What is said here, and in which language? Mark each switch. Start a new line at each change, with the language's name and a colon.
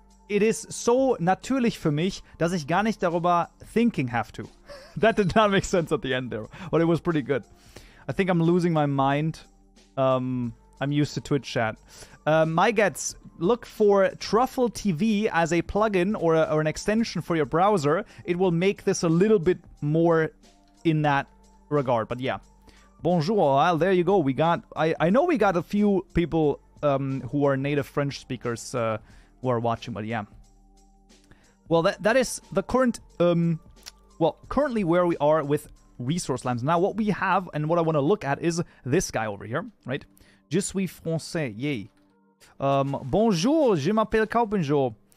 English: It is so
German: natürlich für mich, dass ich gar nicht darüber
English: thinking have to. That did not make sense at the end there, but it was pretty good. I think I'm losing my mind. I'm used to Twitch chat. My gets, look for Truffle TV as a plugin or an extension for your browser. It will make this a little bit more in that regard. But yeah. Bonjour. Well, there you go. We got. I know we got a few people who are native French speakers who are watching, but yeah. Well, that is the current. Currently where we are with resource lands. Now, what we have and what I want to look at is this guy over here, right?
French: Je suis français, yay. Bonjour, je m'appelle Kaupenjoe.